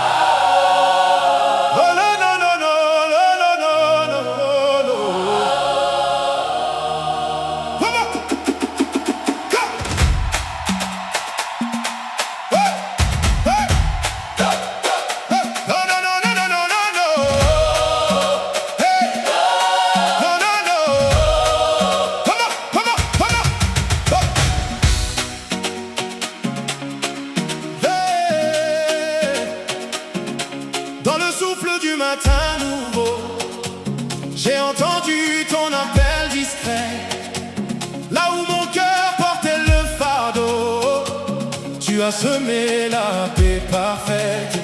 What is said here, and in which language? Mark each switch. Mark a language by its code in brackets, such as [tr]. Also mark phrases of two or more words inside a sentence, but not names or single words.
[fr] Oh non non non non non non non non. [en] Come on. Go. Hey. Hey. No no no no no no no. Hey. No no no. Come on, come on, come on. Go. [fr] Dans le souffle du matin nouveau, j'ai entendu ton appel discret. Là où mon cœur portait le fardeau, tu as semé la paix parfaite.